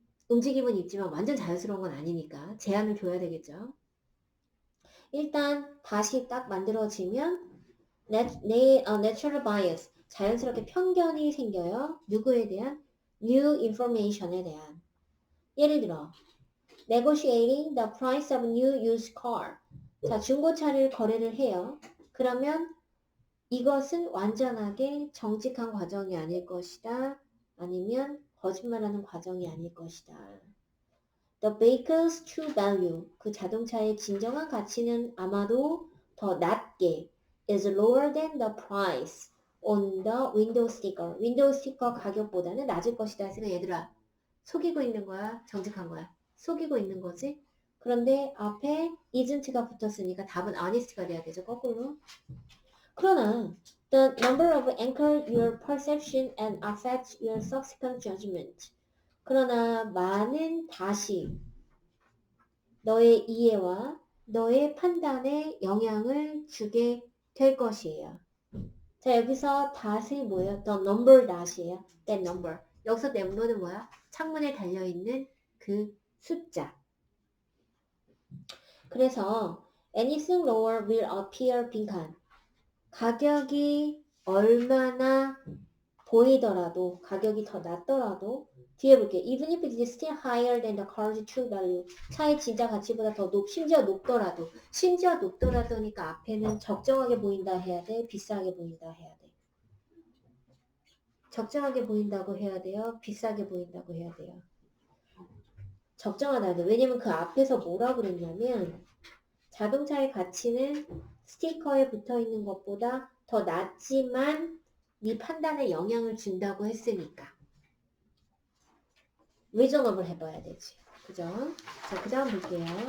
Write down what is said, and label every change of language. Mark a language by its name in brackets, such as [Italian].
[Korean] 움직임은 있지만 완전 자연스러운 건 아니니까 제한을 줘야 되겠죠. 일단 다시 딱 만들어지면 [English] natural bias, [Korean] 자연스럽게 편견이 생겨요. 누구에 대한? [English] new information에 대한. 예를 들어 negotiating the price of new used car. [Korean] 자, 중고차를 거래를 해요. 그러면 이것은 완전하게 정직한 과정이 아닐 것이다. 아니면 거짓말하는 과정이 아닐 것이다. [English] The vehicle's true value, [Korean] 그 자동차의 진정한 가치는 아마도 더 낮게 [English] is lower than the price on the window sticker. [Korean] 윈도우 스티커 가격보다는 낮을 것이다 했으면 얘들아 속이고 있는 거야? 정직한 거야? 속이고 있는 거지? 그런데 앞에 isn't가 붙었으니까 답은 honest가 돼야 되죠. 거꾸로. [English] 그러나 the number of anchor your perception and affect your subsequent judgment. [Korean] 그러나 많은 다시 너의 이해와 너의 판단에 영향을 주게 될 것이에요. 자, 여기서 that이 뭐예요? the number that이에요. that number. 여기서 number는 뭐야? 창문에 달려있는 그 숫자. [English] 그래서 anything lower will appear 빈칸. [Korean] 가격이 얼마나 보이더라도, 가격이 더 낮더라도, 뒤에 볼게요. [English] Even if it is still higher than the car's true value. [Korean] 차의 진짜 가치보다 더 심지어 높더라도. 심지어 높더라도니까 앞에는 적정하게 보인다 해야 돼? 비싸게 보인다 해야 돼? 적정하게 보인다고 해야 돼요? 비싸게 보인다고 해야 돼요? 적정하다 해야 돼. 왜냐면 그 앞에서 뭐라 그랬냐면 자동차의 가치는 스티커에 붙어있는 것보다 더 낮지만 네 판단에 영향을 준다고 했으니까 reasonable 해봐야 되지. 그죠? 자, 그 다음 볼게요.